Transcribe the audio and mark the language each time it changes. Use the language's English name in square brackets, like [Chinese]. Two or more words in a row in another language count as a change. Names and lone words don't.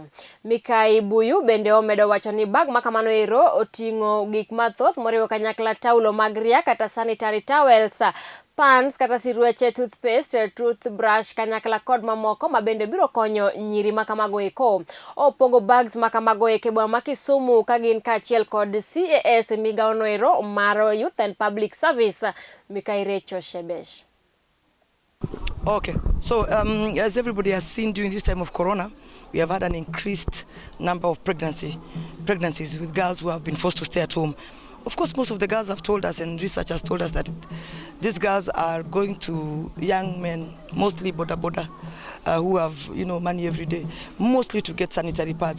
[Luo (Kenya and Tanzania)] Mikael Buyu bende omedo wacho ni bag makamano ero oting'o gik mathoth moriwo kanyakla taulo mag ria kata [English] sanitary towels, [Luo (Kenya and Tanzania)] pans kata sirweche, [English] toothpaste, toothbrush [Luo (Kenya and Tanzania)] kanyakla kod mamoko mabende biro konyo nyiri makamago eko. Opogo bags makamago e boma ma Kisumu kagin kaachiel kod CAS migawo no ero mar Youth and Public Service Mikael Recho Shebesh. [English] Okay, so as everybody has seen during this time of Corona, we have had an increased number of pregnancies with girls who have been forced to stay at home. Of course, most of the girls have told us, and research has told us, that these girls are going to young men, mostly boda, who have money every day, mostly to get sanitary pads.